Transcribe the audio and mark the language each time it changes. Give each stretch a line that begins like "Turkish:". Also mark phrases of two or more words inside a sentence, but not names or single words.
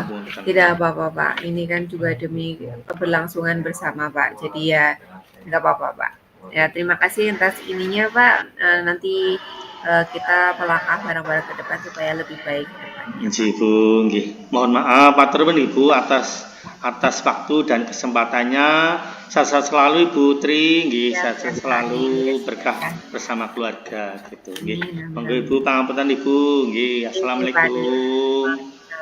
Indonesian: Pangapunten. Tidak apa-apa, Pak. Ini kan juga demi keberlangsungan bersama, Pak. Jadi ya nggak apa-apa, Pak. Ya, terima kasih atas ininya, Pak. Nanti kita melangkah bareng-bareng ke depan supaya lebih baik ke depannya, Pak. Nggih Bu, nggih. Mohon maaf
Javanese: matur nuwun
Indonesian: Ibu atas waktu dan kesempatannya. Sehat selalu Ibu Tri, nggih, Ya, sehat sehat sekali. selalu, berkah Ya. bersama keluarga gitu, nggih. Amin, amin, Monggo amin. Ibu pangapunten Ibu, nggih. Oke, Pak. Assalamualaikum.